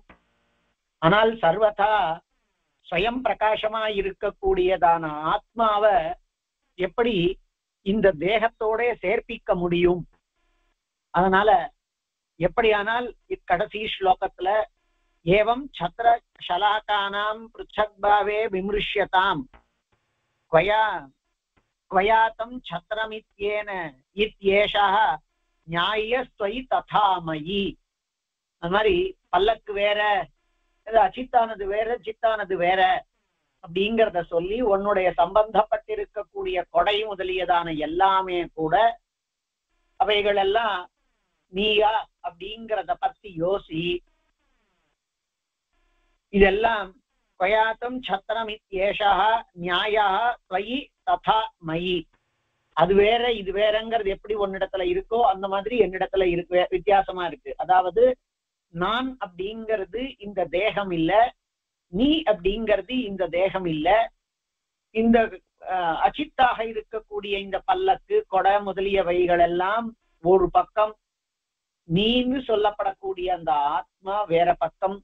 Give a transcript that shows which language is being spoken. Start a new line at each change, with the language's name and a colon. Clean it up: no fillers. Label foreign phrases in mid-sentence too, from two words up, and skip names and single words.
Tamil: ஆனால் சர்வதா ஸ்வயம் பிரகாசமா இருக்கக்கூடியதான ஆத்மாவை எப்படி இந்த தேகத்தோட சேர்ப்பிக்க முடியும்? அதனால எப்படியானால் இக்கடைசி ஸ்லோகத்துல
Sanskrit: एवं छत्र शलाकानां पृथग्भावे विमृश्यताम् क्वयातं छत्रमित्येन इत्येषः न्यायस्त्वयि तथामयि.
Tamil: அது மாதிரி பல்லக்கு வேற, அச்சித்தானது வேற, சித்தானது வேற அப்படிங்கிறத சொல்லி உன்னுடைய சம்பந்தப்பட்டிருக்கக்கூடிய கொடை முதலியதான எல்லாமே கூட அவைகள் எல்லாம் நீயா அப்படிங்கிறத பத்தி யோசி.
Sanskrit: இதெல்லாம் क्वयातं छत्रमित्येषः न्यायः त्वयि तथा मयि.
Tamil: அது வேற இது வேறங்கிறது எப்படி ஒன்னிடத்துல இருக்கோ அந்த மாதிரி என்னிடத்துல இருக்கு, வித்தியாசமா இருக்கு. அதாவது நான் அப்படிங்கிறது இந்த தேகம் இல்ல, நீ அப்படிங்கிறது இந்த தேகம் இல்ல. இந்த அச்சித்தாக இருக்கக்கூடிய இந்த பல்லக்கு கொடை முதலியவைகள் எல்லாம் ஒரு பக்கம், நீன்னு சொல்லப்படக்கூடிய அந்த ஆத்மா வேற பக்கம்.